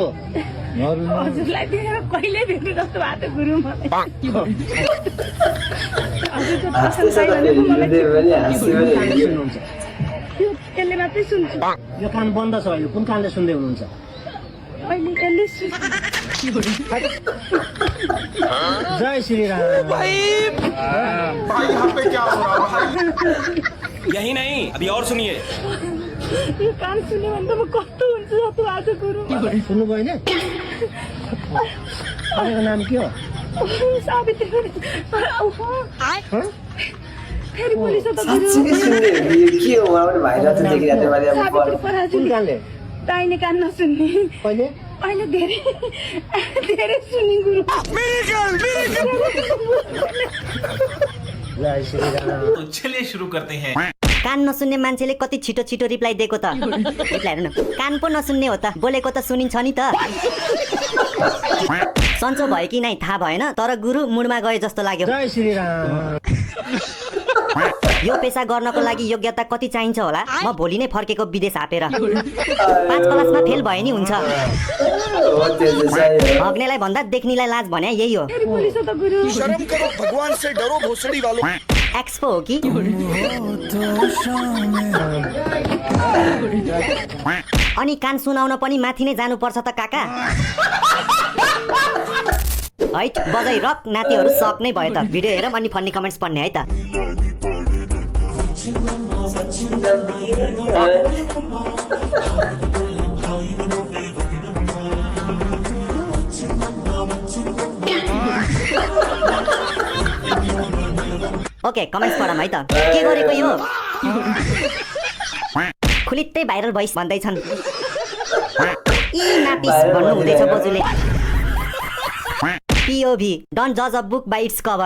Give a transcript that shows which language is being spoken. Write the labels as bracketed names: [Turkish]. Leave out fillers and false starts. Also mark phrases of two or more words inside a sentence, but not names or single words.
[Nepali] हजुरलाई देखेर कहिले भेट्नु जस्तो भएको थियो गुरु मलाई यसले मात्रै सुन्छु यो कान बन्द छ अहिले कुन कानले सुन्दै हुनुहुन्छ अहिले यसले [Hindi] जय श्री राम यही नहीं अभी और सुनिए [Nepali] यो कान सुन्यो भने त म कस्तो हुन्छु जस्तो भएको गुरु सुन्नु भएन तपाईँको नाम के हो साबित्री फेरि पुलिस त गुरु साँच्चै सुन्ने हो कि के हो मलाई पनि भाइरल चाहिँ देखिरहेको थियो मैले अब साबित्री पराजु कुन कानले दाहिने कान नसुन्ने कहिले अहिले धेरै सुन्ने गुरु [Hindi] जय श्री राम तो चलिए शुरू करते हैं [Nepali] कान नसुन्ने मान्छेले कति छिटो छिटो रिप्लाई दिएको त रिप्लाई हेर्नु कान पो नसुन्ने हो त बोलेको त सुनिन्छ नि त सन्चो भयो कि नै थाहा भएन तर गुरु मुडमा गए जस्तो लाग्यो [Hindi] जय श्री राम [Nepali] यो पेसा गर्नको लागि योग्यता कति चाहिन्छ होला म भोलि नै फर्केको विदेश हापेर 5 क्लासमा फेल भए नि हुन्छ भग्नेलाई भन्दा देख्नेलाई लाज भने यही हो पुलिस त गुरु [Hindi] शर्म करो भगवान से डरो भोसड़ी वालों [Nepali] एक्सपो हो कि अनि कान सुनाउन पनि माथि नै जानुपर्छ त काका हैट बजाई रक नातिहरू सक नै भयो त भिडियो हेरौँ अनि [English] funny comments [Nepali] पढ्ने है त ओके कमेन्ट्स पढौँ है त के गरेको यो खुलित्तै भाइरल भइस भन्दैछन् ई नातिस भन्नु हुँदैछ बोजूले [English] POV don't judge a book by its cover